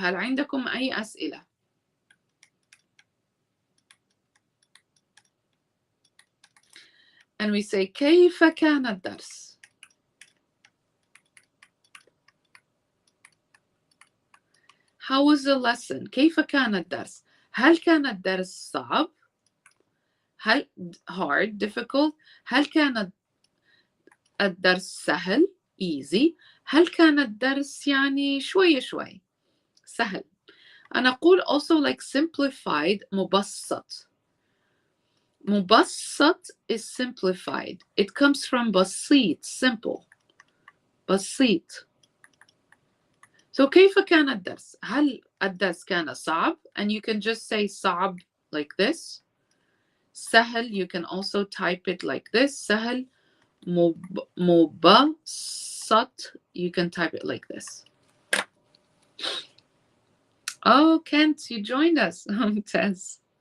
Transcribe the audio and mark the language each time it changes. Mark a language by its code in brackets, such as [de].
[ar] هل عندكم أي أسئلة؟ [en] And we say [ar] كيف كان الدرس؟ [en] How was the lesson? [ar] كيف كان الدرس؟ هل كان الدرس صعب؟ هل [en] hard, difficult؟ [ar] هل كان الدرس سهل؟ easy. هل كان الدرس يعني شوي شوي؟ سهل. أنا أقول [en] also like simplified [ar] مبسط. [en] مبسط is simplified. It comes from بسيط, simple. [ar] بسيط. So كيف كان الدرس؟ هل الدرس كان صعب? [en] And you can just say صعب like this. سهل, you can also type it like this. [ar] سهل. [en] مبسط, you can type it like this. Oh, Kent, you joined us. Tess.